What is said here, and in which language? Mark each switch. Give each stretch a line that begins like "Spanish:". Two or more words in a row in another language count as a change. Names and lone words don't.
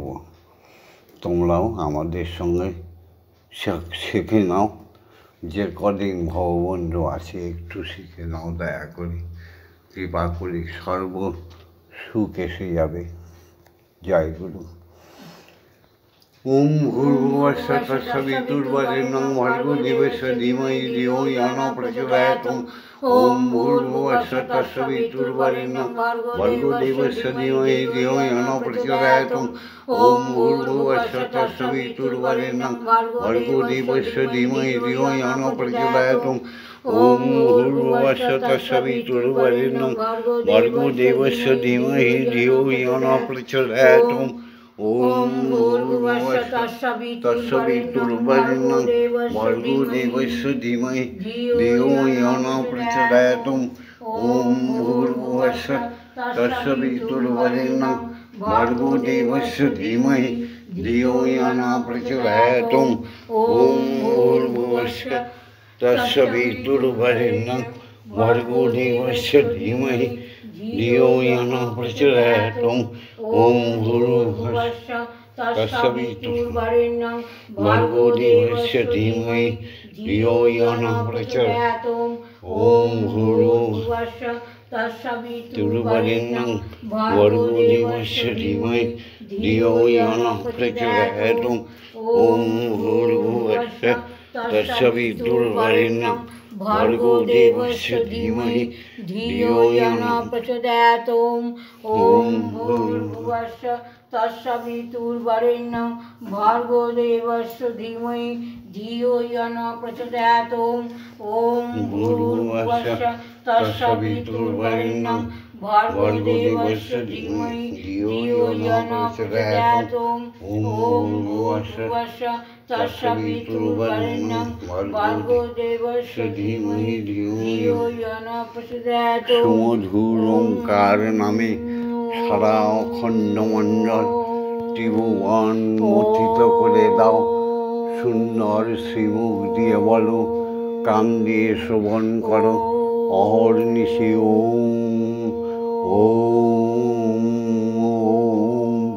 Bangla: তোমরাও আমাদের সঙ্গে শিখে নাও, যে কদিন ভববন্ধু আছে একটু শিখে নাও দয়া করে, কৃপা করে সর্ব সুখ এসে যাবে। জয় গুরু।
Sanskrit: ॐ भूर्भुवस्सुः तत्सवितुर्वरेण्यं भर्गो देवस्य धीमहि धियो इयो न प्रचोदयात्। ॐ भूर्भुवस्सुः तत्सवितुर्वरेण्यं भर्गो देवस्य धीमहि धियो इयो न प्रचोदयात्। ॐ भूर्भुवस्सुः तत्सवितुर्वरेण्यं भर्गो देवस्य धीमहि धियो इयो न प्रचोदयात्। ॐ भूर्भुवस्सुः तत्सवितुर्वरेण्यं भर्गो देवस्य धीमहि धियो इयो न प्रचोदयात्। ॐ भूर्भुवस्सुः तत्सवितुर्वरेण्यं भर्गो देवस्य धीमहि धियो इयो न प्रचोदयात्। ॐ भूर्भुवस्सुः तत्सवितुर्वरेण्यं भर्गो देवस्य धीमहि धियो इयो न प्रचोदयात्। ॐ भूर्भुवस्सुः तत्सवितुर्वरेण्यं भर्गो देवस्य धीमहि धियो इयो न प्रचोदयात्। ॐ भूर्भुवस्सुः तत्सवितुर्वरेण्यं भर्गो देवस्य धीमहि धियो इयो न प्रचोदयात्। ॐ भूर्भुवस्सुः तत्सवितुर्वरेण्यं भर्गो देवस्य धीमहि धियो इयो न प्रचोदयात्। ॐ भूर्भुवस्सुः तत्सवितुर्वरेण्यं भर्गो देवस्य धीमहि धियो इयो न प्रचोदयात्। ॐ भूर्भुवस्सुः तत्सवितुर्वरेण्यं भर्गो देवस्य धीमहि धियो इयो न प्रचोदयात्। ॐ भूर्भुवस्सुः तत्सवितुर्वरेण्यं भर्गो देवस्य धीमहि धियो इयो न प्रचोदयात्। ॐ भूर्भुवस्सुः तत्सवितुर्वरेण्यं भर्गो देवस्य धीमहि धियो इयो न प्रचोदयात्।
Bangla: সুমধুর ওঙ্কার নামে সারা অখণ্ড মণ্ডল ত্রিভুবন মথিত করে দাও। সুন্দর শ্রীমুখ দিয়ে বলো, কান দিয়ে শ্রবণ করো, অহর্নিশি ওম ওম ওম।